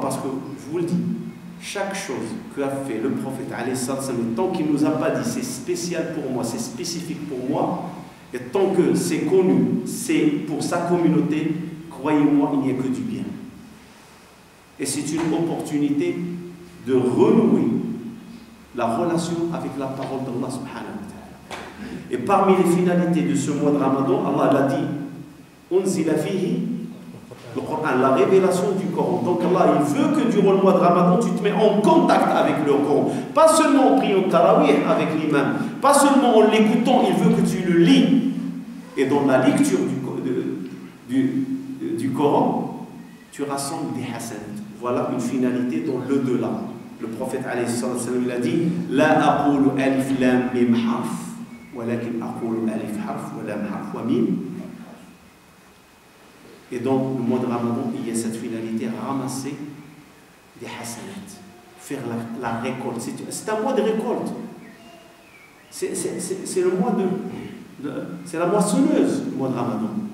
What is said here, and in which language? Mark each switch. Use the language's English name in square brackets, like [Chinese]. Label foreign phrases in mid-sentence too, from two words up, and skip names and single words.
[French] Parce que, je vous le dis, chaque chose qu'a fait le prophète, tant qu'il ne nous a pas dit c'est spécial pour moi, c'est spécifique pour moi, et tant que c'est connu, c'est pour sa communauté, croyez-moi, il n'y a que du bien. Et c'est une opportunité de renouer la relation avec la parole d'Allah [Arabic] سبحانه وتعالى. [French] Et parmi les finalités de ce mois de Ramadan, Allah l'a dit, [Arabic] أنزل فيه [French] le Coran, la révélation du Coran. Donc Allah, il veut que durant le mois de Ramadan, tu te mets en contact avec le Coran. Pas seulement en priant tarawih avec l'imam, pas seulement en l'écoutant, il veut que tu le lis. Et dans la lecture du Coran, tu rassembles des hasanat. Voilà une finalité dans le delà. Le prophète [Arabic] عليه السلام [French] il a dit [Arabic] لا أقول الم حرف ولكن أقول ألف حرف ولام حرف وميم. [French] Et donc, le mois de Ramadan, il y a cette finalité à ramasser des hasanat, faire la récolte. C'est un mois de récolte. C'est le mois c'est la moissonneuse, le mois de Ramadan.